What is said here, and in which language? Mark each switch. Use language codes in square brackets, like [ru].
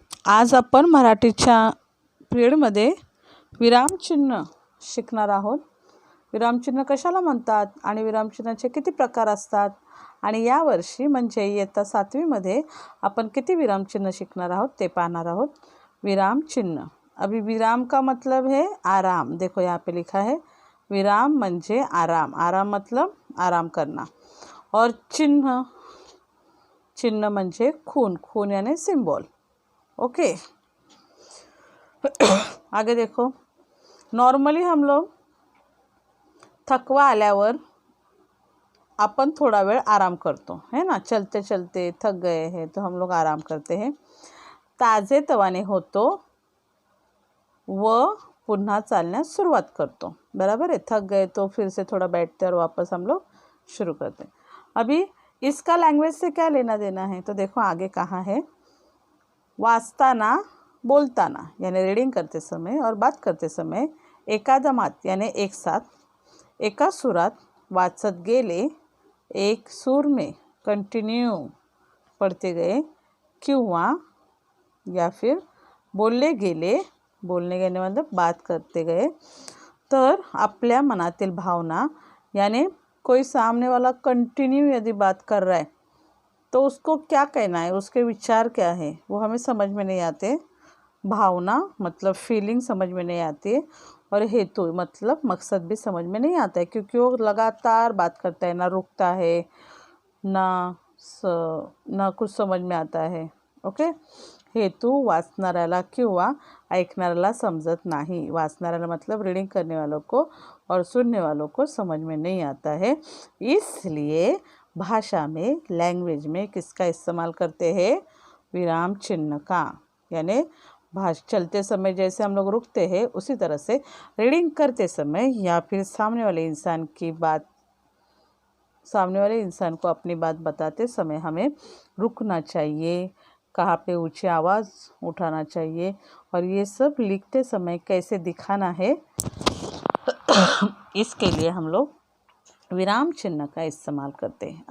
[mr] आज आपण मराठीच्या पिरियडमध्ये विरामचिन्ह शिकणार आहोत. विरामचिन्ह कशाला म्हणतात आणि विरामचिन्हाचे किती प्रकार असतात आणि यावर्षी म्हणजे इयत्ता 7वीमध्ये आपण किती विरामचिन्ह शिकणार आहोत ते पाहणार आहोत. विरामचिन्ह. [hi] अभी विराम का मतलब है आराम. देखो यहाँ पे लिखा है [mr] विराम म्हणजे आराम. [hi] आराम मतलब आराम करना. और चिन्ह, [mr] चिन्ह म्हणजे खून. [hi] खून यानी सिंबल. ओके. आगे देखो. [mr] नॉर्मली हम लोग थकवा आल्यावर अपन थोड़ा वेळ आराम करतो है ना. [hi] चलते चलते थक गए हैं तो हम लोग आराम करते हैं. [mr] ताजे तवाने होतो व पुन्हा चालण्यास सुरुवात करतो. [hi] बराबर है. थक गए तो फिर से थोड़ा बैठते और वापस हम लोग शुरू करते हैं. अभी इसका लैंग्वेज से क्या लेना देना है तो देखो आगे कहा है [mr] वाचताना बोलताना [hi] यानी रीडिंग करते समय और बात करते समय एकादमात यानी एक साथ, [mr] एका सुरात वाचत गेले, [hi] एक सूर में कंटिन्यू पढ़ते गए किंवा या फिर बोलले गेले. बोलने गेले मतलब बात करते गए. [mr] तर आपल्या मनातील भावना [hi] यानी कोई सामने वाला कंटिन्यू यदि बात कर रहा है तो उसको क्या कहना है, उसके विचार क्या है वो हमें समझ में नहीं आते. भावना मतलब फीलिंग समझ में नहीं आती है और हेतु मतलब मकसद भी समझ में नहीं आता है क्योंकि वो लगातार बात करता है, ना रुकता है, ना कुछ समझ में आता है. ओके. [mr] हेतु वाचणाऱ्याला किंवा ऐकणाऱ्याला समजत नाही. [hi] वाचणाऱ्याला मतलब रीडिंग करने वालों को और सुनने वालों को समझ में नहीं आता है. इसलिए भाषा में, लैंग्वेज में किसका इस्तेमाल करते हैं? विराम चिन्ह का. यानी चलते समय जैसे हम लोग रुकते हैं उसी तरह से रीडिंग करते समय या फिर सामने वाले इंसान को अपनी बात बताते समय हमें रुकना चाहिए, कहाँ पे ऊंची आवाज़ उठाना चाहिए और ये सब लिखते समय कैसे दिखाना है इसके लिए हम लोग विराम चिन्ह का इस्तेमाल करते हैं.